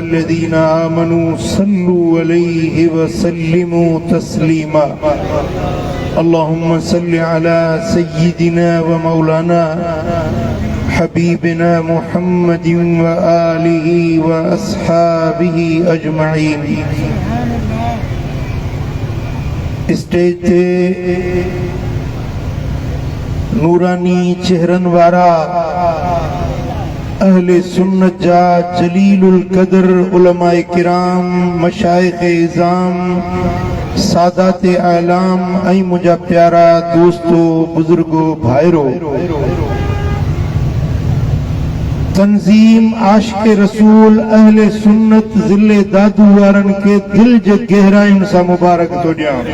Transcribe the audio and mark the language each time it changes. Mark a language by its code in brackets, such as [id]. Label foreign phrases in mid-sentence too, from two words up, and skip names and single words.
[ar] الذين آمنوا صلوا عليه وسلموا تسليما اللهم صل على سيدنا ومولانا حبيبنا محمد وآله وأصحابه أجمعين [sd] स्टेज ते नूरानी चेहरन वारा अहले सुन्नत जा जलीलुल कदर उलमाए किराम मशाइख इज़ाम सादात आलाम ऐं मुझा प्यारा दोस्तों बुजुर्गो भाइरो तंजीम आशिक रसूल अहले सुन्नत ज़िले दादू वारन के दिल जे गहराइन सा मुबारक तो ॾियां